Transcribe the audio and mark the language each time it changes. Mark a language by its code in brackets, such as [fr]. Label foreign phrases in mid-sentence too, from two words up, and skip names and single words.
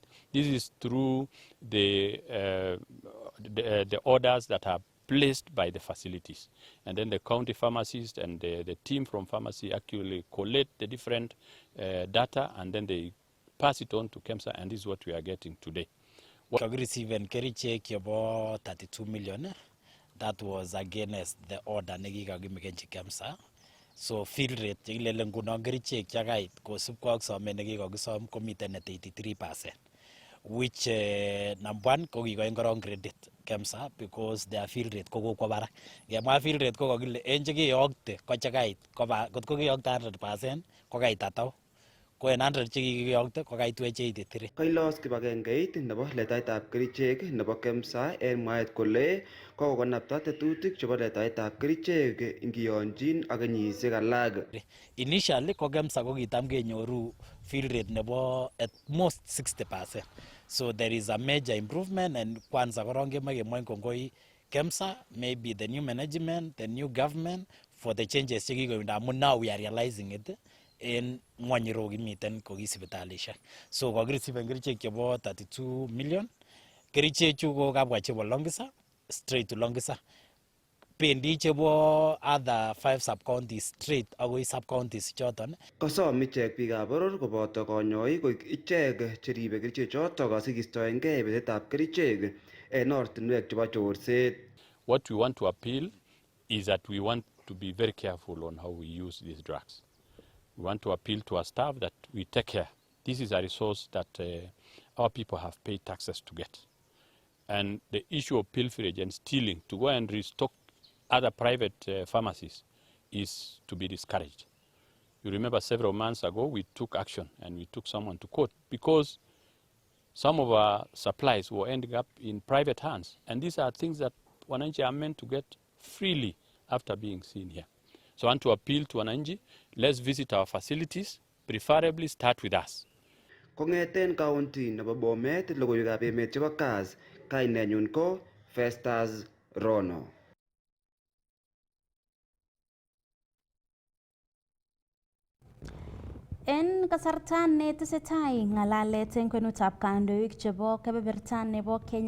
[en] This is through the orders that are placed by the facilities. And then the county pharmacist and the team from pharmacy actually collect the different data and then they pass it on to KEMSA, and this is what we are getting today. We received [kln] kerichek chebo [en] 32 million. That was against the order nekikakimeken KEMSA. [kln] So [en] fill rate [kln] chekilele nguno kerichek chakait kosubkei ak somet nekikokisom komiten at 83%. [en] Which number one [kln] ko kikoin korong credit KEMSA [en] because their fill rate [kln] ko kokwo barak. Ngemwa [en] fill rate [kln] ko kokile en chekiyokte ko chekait koba kotko kiyokte 100% ko kait atau ko en 100 chekiyokte ko kaitwech 83. Kailos kibagengeit nebo letaetab kerichek nebo KEMSA en mwaet kole kokonapta tetutik chebo letaetab kerichek ingiyonjin ak kenyisiek alak. Initially ko KEMSA ko kitam kenyoru [en] fill rate [kln] nebo [en] at most [kln] 60%. [en] So there is a major improvement, and [kln] kwanza korong kemoi kongoi [en] KEMSA, maybe the new management, the new government for the changes [kln] chekikoindo amun [en] now we are realizing it in [kln] ngwanyiro kimiten ko sipitalishek. So kokireceive kerichek chebo 32 million. Kerichek chu ko kabwa chebo Longisa, [en] straight to Longisa. [kln] Pendi chebo [en] other 5 sub-counties straight [kln] agoi sub-counties choton. Kosom ichek biikab boror koboto konyoik koik ichek cheribe kerichek chotok asikistoengei betetab kerichek en ortinwek chebo chorset. [en] What we want to appeal is that we want to be very careful on how we use these drugs. We want to appeal to our staff that we take care. This is a resource that our people have paid taxes to get. And the issue of pilferage and stealing to go and restock other private pharmacies is to be discouraged. You remember several months ago we took action and we took someone to court because some of our supplies were ending up in private hands. And these are things that wananchi are meant to get freely after being seen here. So I want to appeal to wananchi, let's visit our facilities, preferably start with us. [kln] Kongeten county nebo Bomet, logoiywekab emet chebo Kass, kainenyun ko Festus Rono. En kasarta netesetai ng'alalet en kwenutab kandoik chebo kebeberta nebo Kenya